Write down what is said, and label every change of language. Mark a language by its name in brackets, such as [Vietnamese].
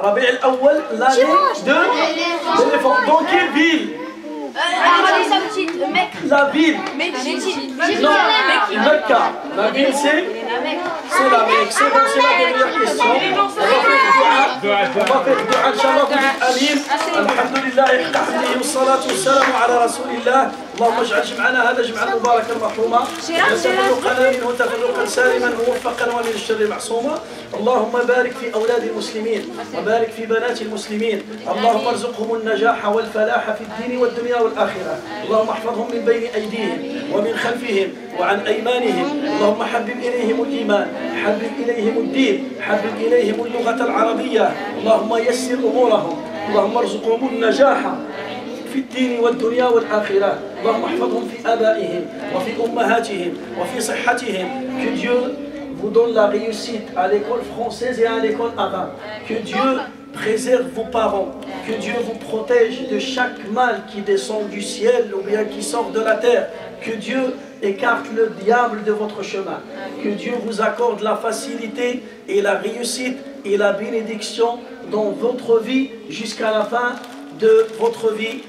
[French] Rabi' al-Awwal, l'année de l'éléphant. Dans quelle ville? La ville. Non, Mecca. La ville c'est la Mecque. C'est bon, c'est la dernière question. On va faire dua, Inch'Allah, vous dites Amin. [Arabic] Alhamdulillah, الحمد والصلاة والسلام على رسول الله. اللهم اجعل جمعنا هذا جمعا مباركا مرحوما. وتفرقنا منه تفرقا سالما موفقا ومن الشر معصوما. اللهم بارك في أولاد المسلمين وبارك في بنات المسلمين. اللهم ارزقهم النجاح والفلاح في الدين والدنيا والآخرة. اللهم احفظهم من بين أيديهم ومن خلفهم وعن أيمانهم. اللهم حبب إليهم الإيمان، حبب إليهم الدين، حبب إليهم اللغة العربية. اللهم يسر أمورهم. اللهم ارزقهم النجاح في الدين والدنيا والآخرة. اللهم احفظهم في آبائهم وفي أمهاتهم وفي صحتهم. [French] Que Dieu vous donne la réussite à l'école française et à l'école arabe. Que Dieu préserve vos parents. Que Dieu vous protège de chaque mal qui descend du ciel ou bien qui sort de la terre. Que Dieu écarte le diable de votre chemin. Que Dieu vous accorde la facilité et la réussite et la bénédiction dans votre vie jusqu'à la fin de votre vie.